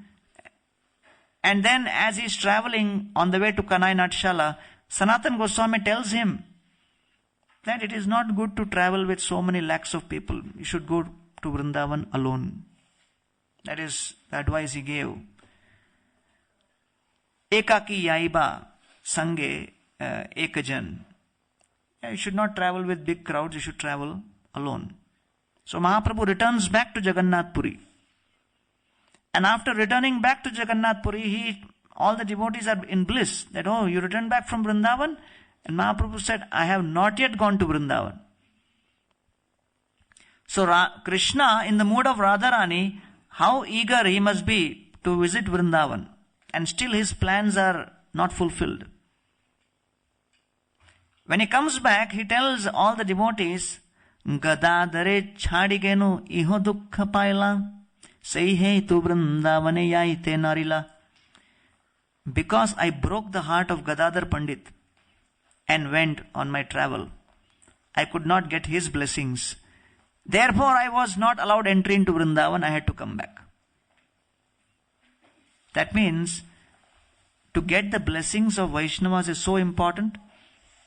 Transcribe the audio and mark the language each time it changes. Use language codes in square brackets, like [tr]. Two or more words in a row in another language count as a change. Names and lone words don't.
[en] And then as he is traveling on the way to Kanai Natshala, Sanatan Goswami tells him that it is not good to travel with so many lakhs of people. You should go to Vrindavan alone. That is the advice he gave. [bn] একাকী যাইবা সঙ্গে একজন. [en] You should not travel with big crowds, you should travel alone. So Mahaprabhu returns back to Jagannath Puri. And after returning back to Jagannath Puri, all the devotees are in bliss. That, oh, you returned back from Vrindavan? And Mahaprabhu said, I have not yet gone to Vrindavan. So Krishna, in the mood of Radharani, how eager he must be to visit Vrindavan. And still his plans are not fulfilled. When he comes back, he tells all the devotees, [bn] গদাধরে ছাড়িগেনু ইহো দুঃখ পাইলা, সেইহে তু বৃন্দাবনে যাইতে নারিলা. [en] Because I broke the heart of Gadadhar Pandit and went on my travel, I could not get his blessings. Therefore, I was not allowed entry into Vrindavan. I had to come back. That means, to get the blessings of Vaishnavas is so important.